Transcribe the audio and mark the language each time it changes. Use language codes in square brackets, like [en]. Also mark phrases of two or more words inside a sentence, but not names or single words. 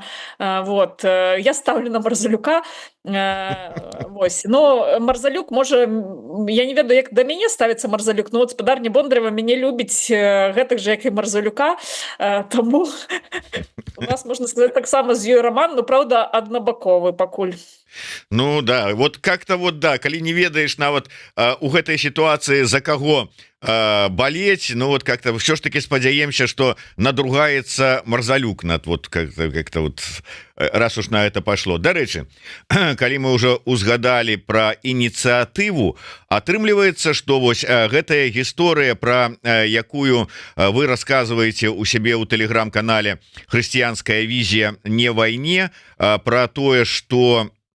[ru] Вот. Я ставлю на Марзалюка. Вось. [be] Но Марзалюк можа, я не ведаю, як да мяне ставіцца Марзалюк, но вот спадарня Бондарова мяне любіць гэтак же, як і Марзалюка. Таму у нас, можна сказаць, таксама з ёй роман, но правда аднабаковы пакуль. [ru] Ну да, вот как-то вот да, [be] калі не ведаеш нават у гэтай [ru] ситуации за каго болеть, ну вот как-то все ж таки спадзяемся, что надругаецца Марзалюк над вот как-то вот раз уж на это пошло. [be] Дарэчы, калі мы уже узгадали про ініцыятыву, атрымліваецца, что вось гэтая гісторыя, про якую вы рассказываете у сябе у телеграм-канале «Хрысціянская візія не вайне», про тое, что